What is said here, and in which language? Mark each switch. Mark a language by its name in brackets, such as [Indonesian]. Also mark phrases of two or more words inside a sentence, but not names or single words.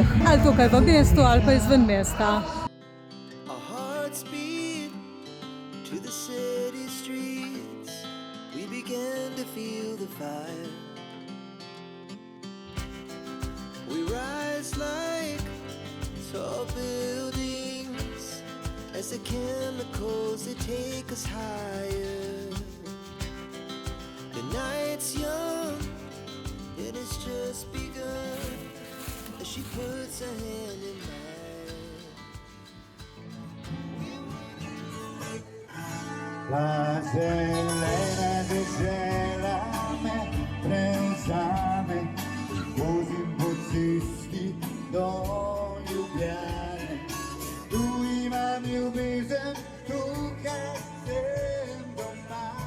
[Slovenian] Ali tukaj v mestu ali pa izven mesta. [English] Our hearts beat to the city streets. We began to feel the fire. We rise like tall buildings as the chemicals they take us higher. The night's young, it has just begun as she puts her hand in mine. [Slovenian] La zelena dežela me prevzame, vozim po cesti do Ljubljane. Tu imam ljubezen, tukaj sem doma.